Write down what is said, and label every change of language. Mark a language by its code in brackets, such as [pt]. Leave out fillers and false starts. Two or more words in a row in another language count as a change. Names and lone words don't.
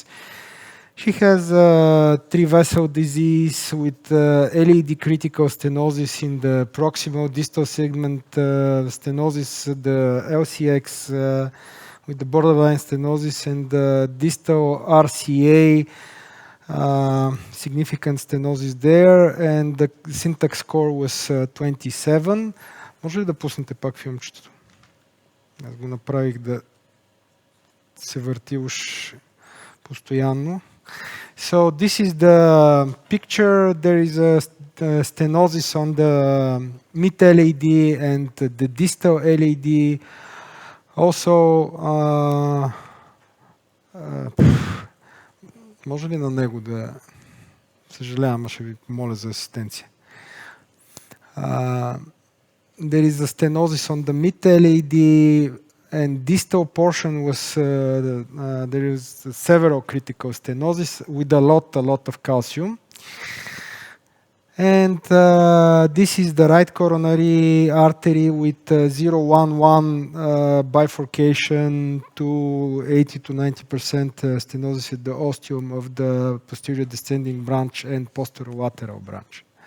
[en] She has three-vessel disease with LED critical stenosis in the proximal distal segment stenosis, the LCX with the borderline stenosis, and the distal RCA, significant stenosis there, and the syntax score was 27. [bg] Може ли да пуснете пак филмчето? Аз го направих да се върти уж постоянно. [en] So this is the picture. There is a stenosis on the mid LAD and the distal LAD. Also, [bg] може ли на него да... Съжалявам, ще ви помоля за асистенция. [en] There is a stenosis on the mid LAD, and distal portion was, there is several critical stenosis with a lot of calcium. And this is the right coronary artery with 0,11 bifurcation to 80 to 90% stenosis at the ostium of the posterior descending branch and posterolateral branch.